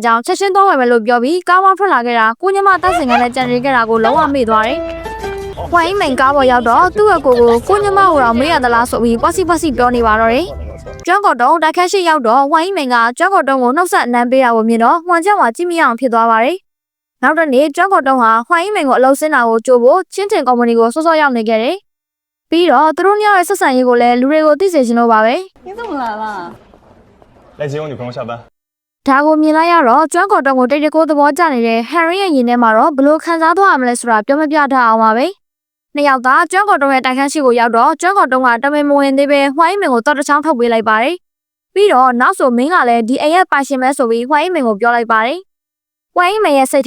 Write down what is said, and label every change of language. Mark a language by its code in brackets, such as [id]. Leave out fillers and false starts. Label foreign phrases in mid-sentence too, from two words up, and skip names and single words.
[my] ကြောင့်ချက်ချင်းသွားဝယ်မယ်လို့ပြောပြီးကားဝါထွက်လာခဲ့တာကိုညမတက်စင်ကနဲ့ကြံရခဲ့တာကိုလုံးဝမေ့သွားတယ်။ဝိုင်းမင်ကားပေါ်ရောက်တော့သူ့အကိုကိုညမကိုတော့မေ့ရသလားဆိုပြီးပွားစီပြောနေပါတော့တယ်။ကျွမ်းကော်တုံးတိုက်ခတ်ရှိရောက်တော့ဝိုင်းမင်ကကျွမ်းကော်တုံးကိုနှုတ်ဆက်အနမ်းပေးတာကိုမြင်တော့ဝမ်ကျန်းဝါကြည့်မရအောင်ဖြစ်သွားပါတယ်။နောက်တစ်နေ့ကျွမ်းကော်တုံးဟာဝိုင်းမင်ကိုအလုပ်ဆင်းတာကိုကြိုးဖို့ချင်းတင်ကုမ္ပဏီကိုစောစောရောက်နေခဲ့တယ်။ပြီးတော့သူတို့ညရဲ့ဆက်ဆံရေးကိုလည်းလူတွေကိုသိစေချင်လို့ပါပဲ။ [zh] 你怎么来了？来接我女朋友下班。 [my] ဒါကိုမြင်လိုက်ရတော့ကျွမ်းကော်တုံးကိုတိတ်တကိုးသဘောကျနေတဲ့ဟန်ရီရဲ့ရင်ထဲမှာတော့ဘလို့ခံစားသွားရမလဲဆိုတာပြောမပြတတ်အောင်ပါပဲ။နှစ်ယောက်သားကျွမ်းကော်တုံးရဲ့တိုက်ခန်းရှိကိုရောက်တော့ကျွမ်းကော်တုံးကတမင်မဝင် သေးပဲဝိုင်းမင်ကိုတော့တစ်ချောင်းထုတ်ပေးလိုက်ပါတယ်။ပြီးတော့နောက်ဆိုမင်းကလည်းဒီအိမ်ရဲ့ပိုင်ရှင်ပဲဆိုပြီးဝိုင်းမင်ကိုပြောလိုက်ပါတယ်။ဝိုင်းမင်ရဲ့စိတ်ထဲ